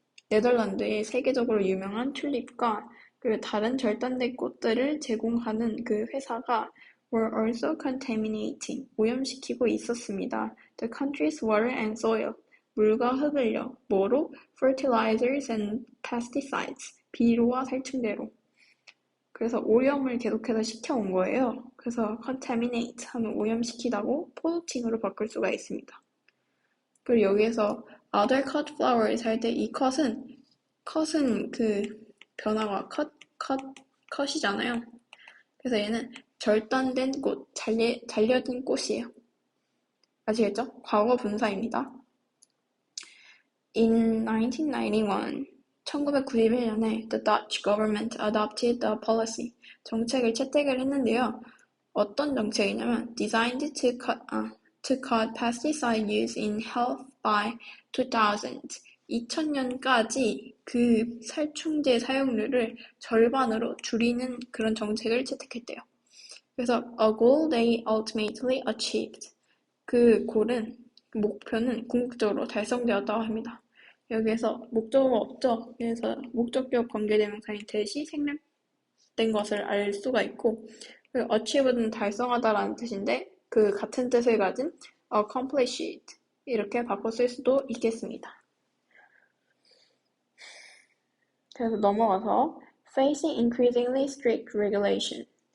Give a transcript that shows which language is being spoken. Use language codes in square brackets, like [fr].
[ko] 네덜란드의 세계적으로 유명한 튤립과 그리고 다른 절단된 꽃들을 제공하는 그 회사가 [en] were also contaminating, [ko] 오염시키고 있었습니다. [en] The country's water and soil, [ko] 물과 흙을요. 뭐로? [en] fertilizers and pesticides, [ko] 비료와 살충제로. 그래서 오염을 계속해서 시켜온 거예요. 그래서 contaminate 하면 오염시키다고 polluting으로 바꿀 수가 있습니다. 그리고 여기에서 other cut flowers 할 때 이 cut은 그 변화가 cut이잖아요. 그래서 얘는 절단된 꽃, 잘려든 꽃이에요. 아시겠죠? 과거 분사입니다. [en] In 1991, [ko] 1991년에 [en] the Dutch government adopted the policy, [ko] 정책을 채택을 했는데요. 어떤 정책이냐면 [en] designed to cut pesticide use in health by 2000. [ko] 2000년까지 그 살충제 사용률을 절반으로 줄이는 그런 정책을 채택했대요. 그래서 [en] a goal they ultimately achieved. [ko] 그 목표는 궁극적으로 달성되었다고 합니다. 여기에서 목적어가 없죠. 그래서 목적격 관계대명사인 대시 생략된 것을 알 수가 있고, achieve는 달성하다라는 뜻인데 그 같은 뜻을 가진 accomplished 이렇게 바꿔 쓸 수도 있겠습니다. 그래서 넘어가서 [en] facing increasingly strict regulation.